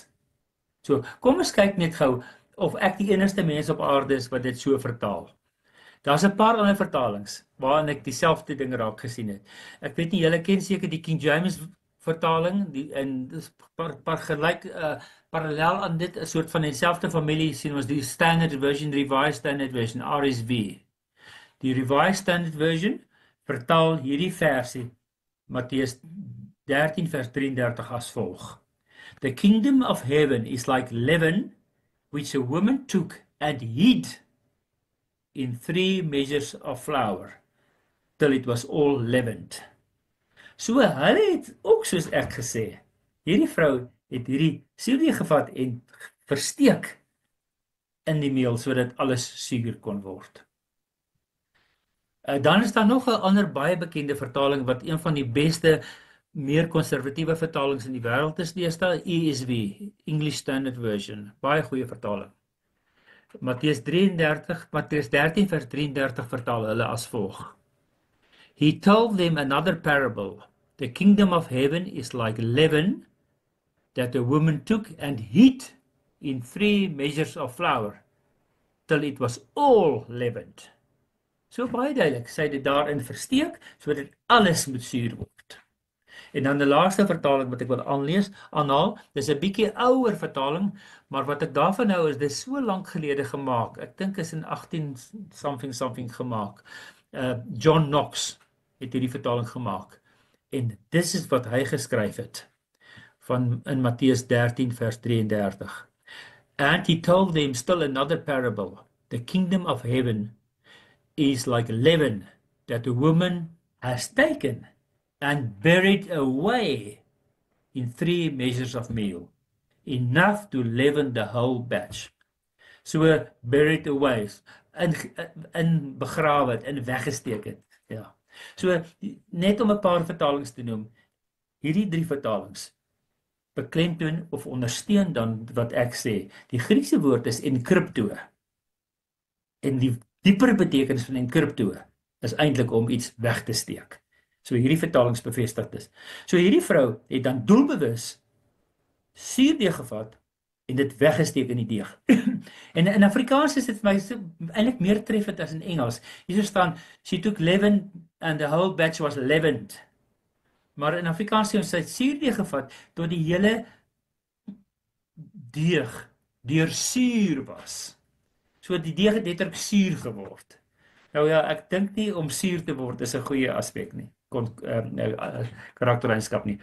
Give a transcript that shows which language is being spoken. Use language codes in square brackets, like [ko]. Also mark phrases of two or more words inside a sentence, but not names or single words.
[af] So kom ons kyk net gou of ek die enigste mens op aarde is wat dit so vertaal. Daar's 'n paar ander vertalings waarin ek dieselfde ding raak gesien het. Ek weet nie julle ken seker die King James vertaling, en dis parallel aan dit 'n soort van dieselfde familie sien ons die Standard Version, Revised Standard Version, RSV. Die Revised Standard Version vertaal hierdie versie Matteus 13 vers 33 as volg. [en] The kingdom of heaven is like leaven which a woman took and hid in 3 measures of flour till it was all leavened. [af] So hulle het ook soos ek gesê, hierdie vrou het hierdie suurdeeg gevat en versteek in die meel sodat alles suur kon word. Dan is daar nog 'n ander baie bekende vertaling wat een van die beste meer konservatiewe vertalings in die wêreld is deesdae, ESV, English Standard Version, baie goeie vertaling. Matteus 13 vers 33 vertaal hulle as volg. [en] He told them another parable. The kingdom of heaven is like leaven that a woman took and hid in 3 measures of flour till it was all leavened. [af] So baie duidelik, sy het dit daarin versteek sodat alles moet suur word. En dan die laaste vertaling wat ek wil aanhaal, dis 'n bietjie ouer vertaling, maar wat ek daarvan hou is dis so lank gelede gemaak. Ek dink is in 18 something gemaak. John Knox het hierdie vertaling gemaak. En dis is wat hy geskryf het van in Matteus 13 vers 33. [en] And he told them still another parable. The kingdom of heaven is like leaven that a woman has taken and buried away in 3 measures of meal, enough to leaven the whole batch. [af] So [en] buried away, [af] in begrawe het, in weggesteek het. Ja. So net om 'n paar vertalings te noem, hierdie 3 vertalings beklemtoon of ondersteun dan wat ek sê. Die Griekse woord is enkrypto. En die dieper betekenis van enkrypto is eintlik om iets weg te steek. So hierdie vertalings bevestig dit. So hierdie vrou het dan doelbewus suurdeeg gevat en dit weggesteek in die deeg. En in Afrikaans is dit vir my so eintlik meer treffend as in Engels. Hier staan [en] she took leaven and the whole batch was leavened. [af] Maar in Afrikaans sê ons sy het suurdeeg gevat tot die hele deeg deursuur was. So die deeg het letterlik suur geword. Nou ja, ek dink nie om suur te word is 'n goeie aspek nie. Karaktereienskap nie.